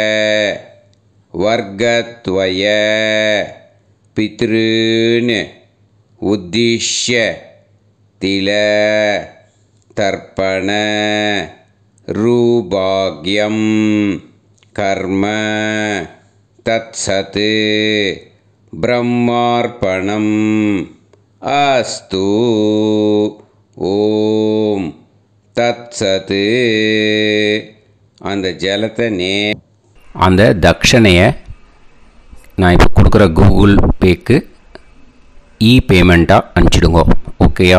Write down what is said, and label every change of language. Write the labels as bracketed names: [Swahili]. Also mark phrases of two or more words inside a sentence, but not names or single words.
[Sanskrit] वर्गत्वय पितॄन् उद्दिश्य तिल तर्पण रूभाग्यं कर्म तत्सत् ब्रह्मार्पणम् अस्तु ओम् तत्सत्. [Tamil] அந்த ஜலத்தை அந்த தட்சணையை நான் இப்போ கொடுக்குற கூகுள் பேக்கு பேமெண்ட்டாக அனுப்பிச்சிடுங்க. ஓகேயா?